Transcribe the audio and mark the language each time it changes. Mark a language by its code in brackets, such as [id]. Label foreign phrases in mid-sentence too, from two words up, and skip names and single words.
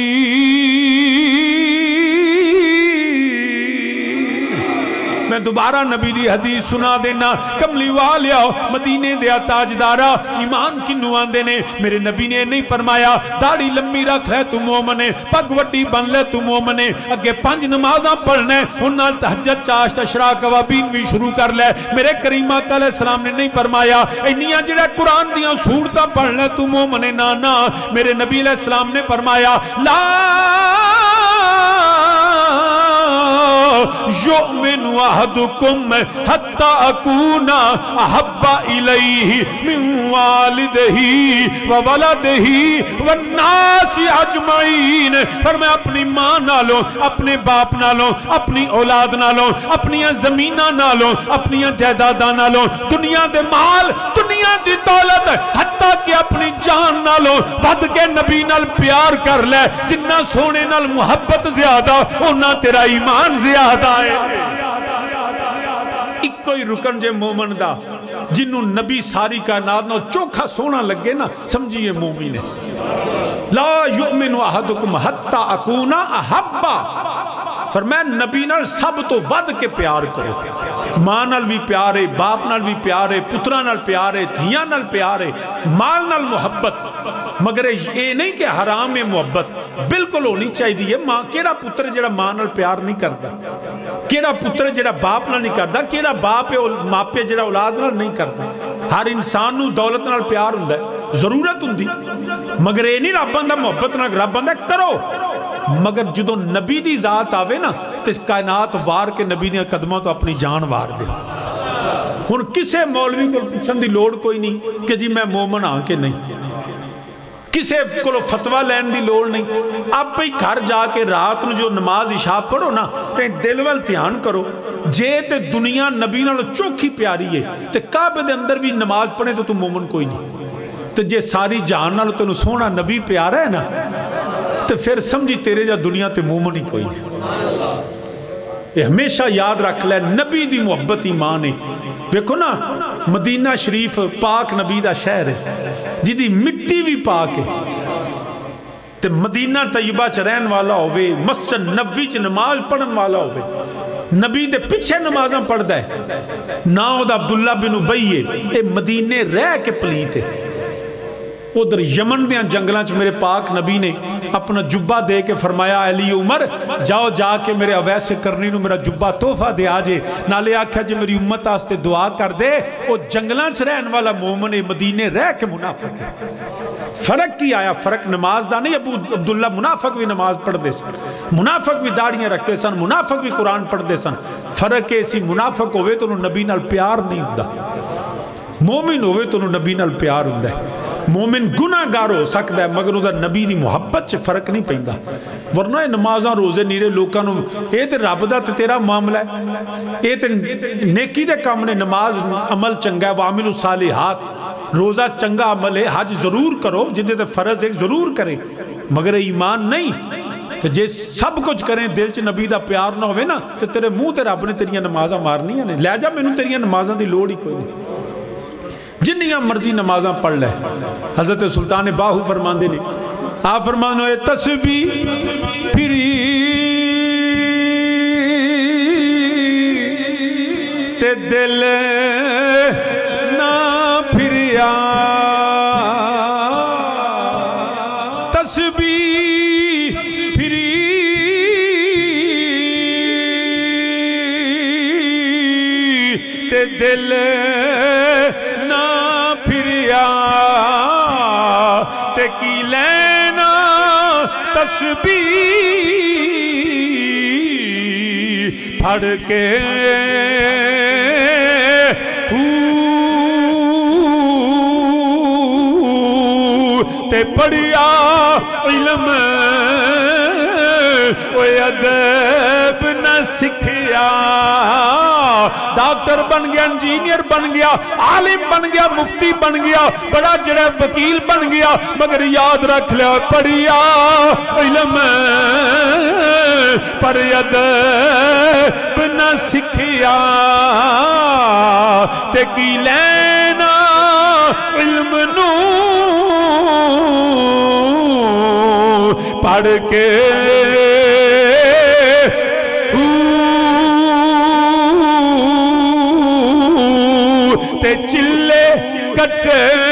[pa] میں دوبارہ نبی دی حدیث سنا دینا، کملی والیا مدینے دیا تاجدارا ایمان کنو آندے نے، میرے نبی نے نہیں فرمایا داڑھی لمبی رکھ لے تو مومن ہے، پگ وڈی بن لے تو مومن ہے، اگے 5 نمازاں پڑھنے انہاں تہجد چاشت اشراق اوابین بھی شروع کر لے، میرے کریم آقا علیہ السلام نے نہیں فرمایا انیاں جڑے قرآن دیاں سورتاں پڑھ لے تو مومن ہے، نانا میرے نبی علیہ السلام نے فرمایا لا [ar] یؤمن احدکم حتی اکون احب الیہ من والدہ وولدہ والناس اجمعین، [pa] فرمایا اپنی ماں نالوں، اپنے باپ نالوں، اپنی اولاد نالوں، اپنی زمینہ نالوں، اپنی جائیداداں نالوں، دنیا دے مال، دنیا دی دولت، حتیٰ کہ اپنی جان نالوں ود کے نبی نال پیار کر لے، جنہ سونے نال محبت زیادہ انہاں تیرا ایمان زیادہ ہے۔ ایک کوئی رکن جے مومن دا جنہوں نبی ساری کائنات نو چوکھا سونا لگے نا سمجھئے مومن ہے۔ [ar] لا یؤمن احدکم حتی اکون احب، [pa] فرمایا نبی نال سب تو ود کے پیار کرو، ماں نال بھی پیار ہے، باپ نال بھی پیار ہے، پترہ نال پیار ہے، دھیاں نال پیار ہے، مال نال محبت، [ur] مگر یہ نہیں کہ حرام ہے محبت، بالکل ہونی چاہیے دی ہے۔ [pa] ماں کیڑا پتر جڑا ماں نال پیار نہیں کرتا، کیڑا پتر جڑا باپ نال نہیں کرتا، کیڑا باپ ماپے جڑا اولاد نال نہیں کرتا۔ ہر انسان نو دولت نال پیار ہوندا ہے، ضرورت ہوندی، مگر یہ نہیں رب آندا محبت نال، رب آندا کرو، مگر جدو نبی دی ذات آوے نا تو کائنات وار کے نبی دی قدموں تو اپنی جان وار دے۔ ہن کسے مولوی کو پوچھن دی لوڑ کوئی نہیں کہ جی میں مومن ہاں کہ نہیں، کسے کو فتوہ لین دی لوڑ نہیں، آپ پہ گھر جا کے رات نو جو نماز عشاء پڑھو نا تے دل وال دھیان کرو، جے تے دنیا نبی نال چوکھی پیاری ہے تے کعبے دے اندر بھی نماز پڑھے تو مومن کوئی نہیں، تے جے ساری جان نال تینوں سونا نبی پیارا ہے نا تو پھر سمجھی تیرے جا دنیا تے مومن ہی کوئی نہیں۔ یہ ہمیشہ یاد رکھ لے نبی دی محبت ایمان ہے۔ دیکھو نا مدینہ شریف پاک نبی دا شہر ہے جی دی مٹی بھی پاک ہے، تے مدینہ طیبہ چ رہن والا ہوئے، مسجد نبوی چ نماز پڑھن والا ہوئے، نبی دے پیچھے نمازاں پڑھدا ہے، نام دا عبداللہ بن ابی ہے، اے مدینے رہ کے پلیت ہے۔ ادھر یمن دیاں جنگلاں چ میرے پاک نبی نے اپنا جبہ دے کے فرمایا علی عمر جاؤ جا کے میرے اویس کرنی نو میرا جبہ تحفہ دے آجے، نالے آکھا جے میری امت آستے دعا کر دے، وہ جنگلاں چ رہن والا مومن مدینے رہ کے منافق ہے۔ فرق کی آیا؟ فرق نماز دا نہیں، ابو عبداللہ منافق بھی نماز پڑھ دے سن، منافق بھی داڑیاں رکھتے سن، منافق بھی قرآن پڑھ دے سن، فرق ایسی منافق ہوئے تو انہوں نبی نال پیار نہیں ہوتا، مومن ہوئے تو انہوں نبی نال پیار ہوتا ہے۔ مومن گناہ گار ہو سکتا ہے مگر ادھر نبی دی محبت سے فرق نہیں پہندا، ورنہ نمازاں روزے نیرے لوکاں نو اے تے رب دا تے تیرا معاملہ ہے، اے تے نیکی دے کام نے، نماز عمل چنگا ہے، [ar] وعمل الصالحات، [pa] روزہ چنگا عمل ہے، حج ضرور کرو جنہیں تے فرض ایک ضرور کرے، مگر ایمان نہیں۔ تو جے سب کچھ کریں دل چ نبی دا پیار نہ ہوئے نا تو تیرے منہ تے رب نے تیریاں نمازاں مارنی ہیں، لے جا مینوں تیریاں نمازاں دی لوڑ ہی کوئی نہیں، جنیاں مرضی نمازاں پڑھ لے۔ حضرت سلطان باہو فرماندے نے، آپ فرمانے تسبیح پھر پھری تے دل نہ پھریا تسبیح پھری تے دل نہ پھریا تے کی لینا تسبیح پھڑ کے تے پڑھیا علم ادب نہ سکھیا ڈاکٹر بن گیا انجینئر بن گیا عالم بن گیا مفتی بن گیا بڑا جڑا وکیل بن گیا مگر یاد رکھ لیا پڑھیا علم پر ادب نہ سکھیا تے کی لینا علم نو پڑھ کے تے چلے کٹے